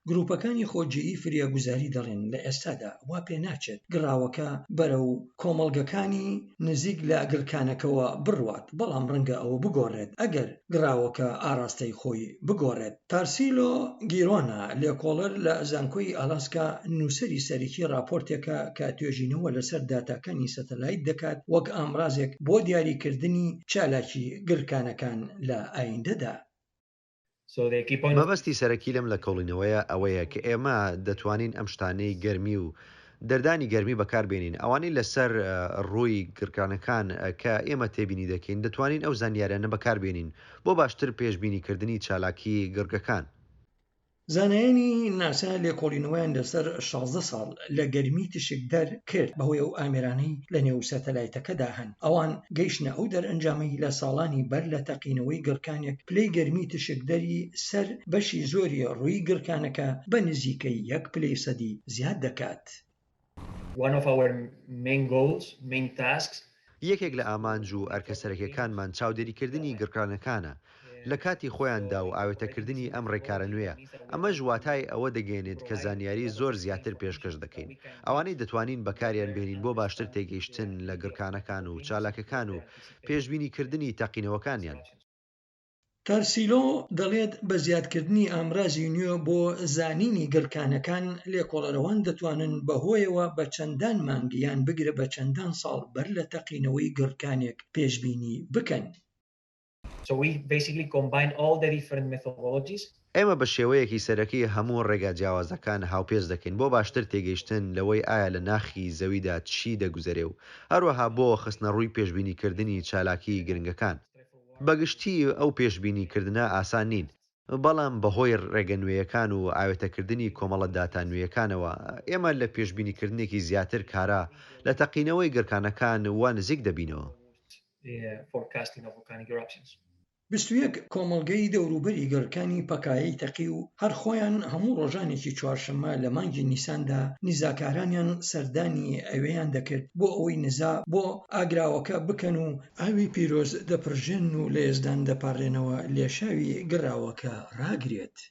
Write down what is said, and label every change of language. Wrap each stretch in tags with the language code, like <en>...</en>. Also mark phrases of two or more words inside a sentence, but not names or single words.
<ckb>گروپەکانی خۆجێیی فریاگوزاری دەڵێن لە ئێستادا وا پێ ناچێت گڕاوەکە بەرەو کۆمەڵگەکانی نزیک لە گڕکانەکەوە بڕوات، بەڵام ڕەنگە ئەوە بگۆڕێت ئەگەر گڕاوەکە ئاراستەی خۆی بگۆڕێت. تارسیلۆ گیرۆنا، لێکۆڵەر لە زانکۆی ئالاسکا، نووسەری سەرەکی راپۆرتێکە کە توێژینەوە لەسەر داتاکانی سەتەلایت دەکات وەک ئامرازێک بۆ دیاریکردنی چالاکی گڕکانەکان لە ئایندەدا.</ckb> <en>So they keep on</en> <ckb>مەبەستی سەرەکی لەم لە کۆڵینەوەیە ئەوەیە کە ئێمە دەتوانین ئەم شتانەی گەرمی و دەردانی گەرمی بەکاربێنین. ئەوانەی لەسەر، ئە، ڕووی گڕکانەکان، ئە، کە ئێمە تێبینی دەکەین، دەتوانین ئەو زانیاریانە بەکاربێنین بۆ باشتر پێشبینیکردنی چالاکی گڕگەکان. زانایانی ناسا لێکۆڵینەوەیان لەسەر شازدە ساڵ لە گەرمی تشکدەر کرد، بەهۆی ئەو ئامێرانەی لە نێو سەتەلایتەکەدا هەن. ئەوان گەیشتنە ئەو دەرئەنجامەی لە ساڵانی بەر لە تەقینەوەی گڕکانێک پلەی گەرمی تشکدەری سەر بەشی زۆری ڕووی گڕکانەکە بە نزیکەی یەک پلەی سەدی زیاد دەکات.</ckb> <en>One of our main goals, main tasks</en> <ckb>یەکێک لە ئامانج و ئەرکە سەرەکیەکانمان چاودێریکردنی گڕکانەکانە لە کاتی خۆیاندا و ئاوێتەکردنی ئەم ڕێکارە نوێیە. ئەمەش واتای ئەوە دەگەێنێت کە زانیاری زۆر زیاتر پێشکەش دەکەین. ئەوانەی دەتوانین بەکاریان بێنین بۆ باشتر تێگەیشتن لە گڕکانەکان و چالاکەکان و پێشبینیکردنی تەقینەوەکانیان. تارسیلۆ دەڵێت بە زیادکردنی ئامرازی نوێ بۆ زانینی گڕکانەکان، لێکۆڵەرەوان دەتوانن بەهۆیەوە بە چەندان مانگ یان بگرە بە چەندان ساڵ بەر لە تەقینەوەی گڕکانێک پێشبینی بکەن.</ckb> <en>So we basically combine all the different methodologies.</en> <ckb>ئێمە بە شێوەیەکی سەرەکی هەموو ڕێگا جیاوازەکان هاوپێچ دەکەین بۆ باشتر تێگەیشتن لەوەی ئایا لە ناخی زەویدا چی دەگوزەرێ و هەروەها بۆ خستنە ڕووی پێشبینیکردنی چالاکی گرنگەکان. بەگشتی ئەو پێشبینیکردنە ئاسان نین، بەڵام بەهۆی ڕێگە نوێیەکان و ئاوێتەکردنی کۆمەڵە داتا نوێیەکانەوە، ئێمە لە پێشبینیکردنێکی زیاتر کارا لە تەقینەوەی گڕکانەکان وا نزیک دەبینەوە.</ckb> <en>The forecasting of volcanic eruptions.</en> <ckb>بیست و یەک کۆمەڵگەی دەوروبەری گڕکانی پەکایەی تەقی و هەر خۆیان هەموو ڕۆژانێکی چوارشەممە لە مانگی نیساندا نیزاکارانیان سەردانی ئەوەیان دەکرد بۆ ئەوەی نزا بۆ ئاگراوەکە بکەن و ئاوی پیرۆز دەپڕژێن و لە ئێزدان دەپارڕێنەوە لێشاوی گڕاوەکە ڕاگرێت.</ckb>